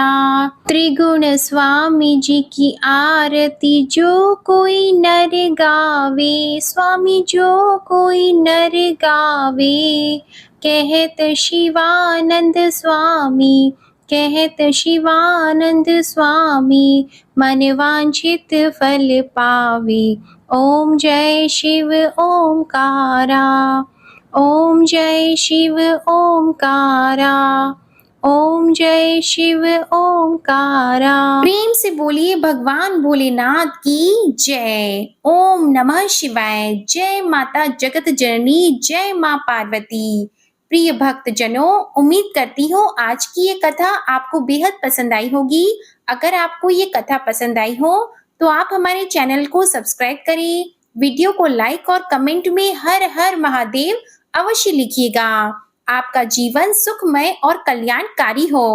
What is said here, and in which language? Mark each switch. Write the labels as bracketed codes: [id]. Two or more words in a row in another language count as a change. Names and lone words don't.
[hi] त्रिगुण स्वामी जी की आरती जो कोई नर गावे, स्वामी जो कोई नर गावे, कहत शिवानंद स्वामी, कहत शिवानंद स्वामी, मन वांछित फल पावे। ओम जय शिव ओमकारा। ओम जय शिव ओमकारा। ओम जय शिव ओमकारा। प्रेम से बोलिए भगवान भोलेनाथ की जय। ओम नमः शिवाय। जय माता जगत जननी, जय माँ पार्वती। प्रिय भक्त जनों, उम्मीद करती हूँ आज की ये कथा आपको बेहद पसंद आई होगी। अगर आपको ये कथा पसंद आई हो तो आप हमारे चैनल को सब्सक्राइब करें, वीडियो को लाइक और कमेंट में हर हर महादेव अवश्य लिखिएगा। आपका जीवन सुखमय और कल्याणकारी हो।